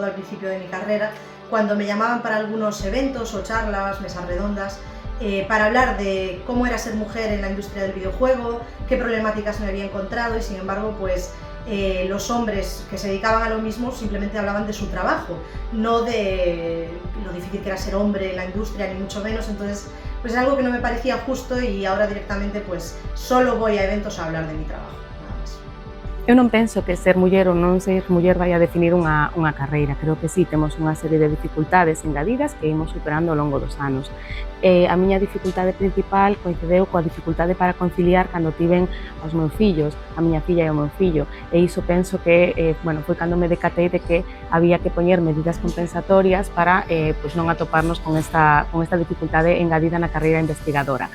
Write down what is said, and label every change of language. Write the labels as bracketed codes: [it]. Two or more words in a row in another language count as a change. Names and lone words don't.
[es] al principio de mi carrera, cuando me llamaban para algunos eventos o charlas, mesas redondas, para hablar de cómo era ser mujer en la industria del videojuego, qué problemáticas me había encontrado y sin embargo pues los hombres que se dedicaban a lo mismo simplemente hablaban de su trabajo, no de lo difícil que era ser hombre en la industria, ni mucho menos. Entonces pues es algo que no me parecía justo y ahora directamente pues solo voy a eventos a hablar de mi trabajo. [gl] Eu non penso que ser muller ou non ser muller vai a definir unha carreira. Creo que sí, temos unha serie de dificultades engadidas que imos superando ao longo dos anos. A miña dificultade principal coincideu coa dificultade para conciliar cando tiven os meus fillos, a miña filla e o meu fillo, e iso penso que foi cando me decatei de que había que poñer medidas compensatorias para non atoparnos con esta dificultade engadida na carreira investigadora.